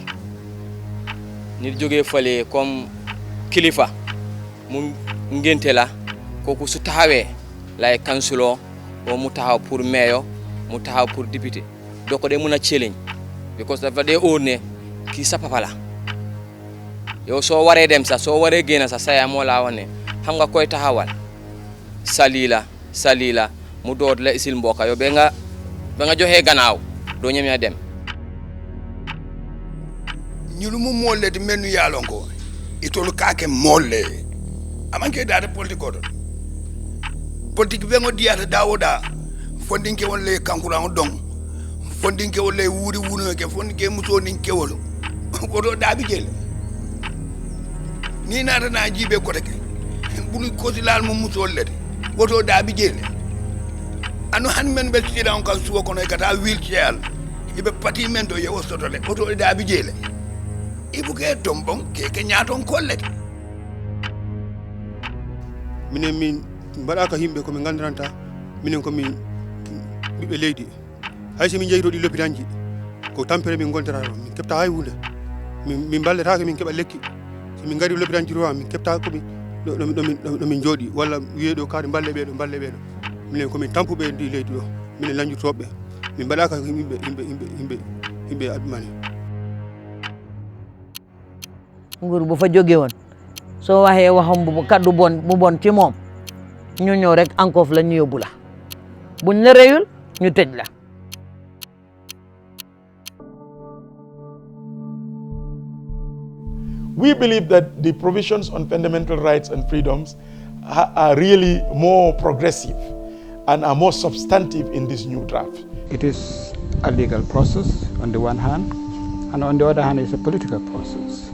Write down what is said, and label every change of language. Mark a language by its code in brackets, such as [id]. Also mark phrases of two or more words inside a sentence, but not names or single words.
[wo] nit joggé falé comme kilifa mu ngenté la koku su taxawé lay councilor o mu taxaw [fr] pour mayor [wo] mu taxaw [fr] pour député [wo] doko de mëna [en] challenge because [wo] dafa de orné ki sa papa la yow so waré dem sa so waré génna sa saya mo la wone xam nga koy taxawal salila mu dood la isil mboka yow be nga joxé gannaaw do ñem ya dem [man] ñulu mu molle di menu yalon ko itolu kake molle amanke daade politique be ngo diata dawoda fondinke wolle kankuran dong fondinke wolle wuri wuno ke fondinke muso ninke wolo ko do dabi jel ni nata na jibe ko teke bulu ko silal mo muso lede woto dabi jel anu han men be tira on kan suwo kono kata wheelchair ibe pati men do yewo sotole woto dabi jel ibuke tombon ke nyaton kollete [ff] min mbaɗa ka yimɓe komin gandiranta minen komin ɓiɓɓe leydi hayso min jeyito ɗi lopitanji ko tampere min gontata ɗo min keɓta hay hunde min balletake min keɓa lekki so min gari lopitanji to min keɓta komin ɗomin jooɗi walla wiye ɗo kaari balle ɓeɗo minen komin tampuɓe ndi leydi ɗo minen lañjurtoɓe min mbaɗaka yimɓe abimani [wo] nguur bu fa jóge woon soo waxee waxam bu kaddu bu bon ci moom ñu ñëw rek ankof la ñu yóbbu la buñ la réyul ñu tëj la. [en] We believe that the provisions on fundamental rights and freedoms are really more progressive and are more substantive in this new draft. It is a legal process on the one hand, and on the other hand it's a political process.